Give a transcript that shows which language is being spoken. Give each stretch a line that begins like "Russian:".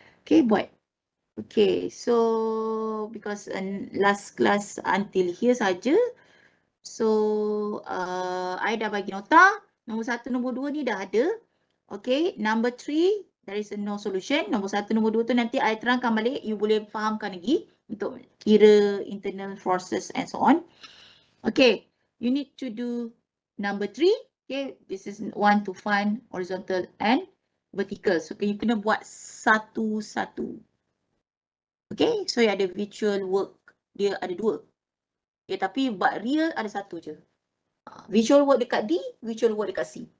English: Okay,
Malay: buat.
English: Okay, so because last class until here
Malay: saja. So I dah bagi nota. Nombor 1, nombor 2 ni dah ada.
English: Okay, number 3 there is no solution.
Malay: Nombor 1, nombor 2 tu nanti I terangkan balik. You boleh fahamkan lagi untuk kira
English: internal forces and so on. Okay, you need to do number 3. Okay, this is one to find horizontal and vertical.
Malay: So you kena buat satu-satu. Okay, so ada virtual work, dia ada 2. Okay, tapi buat real ada 1 je. Visual work dekat D, visual work dekat C.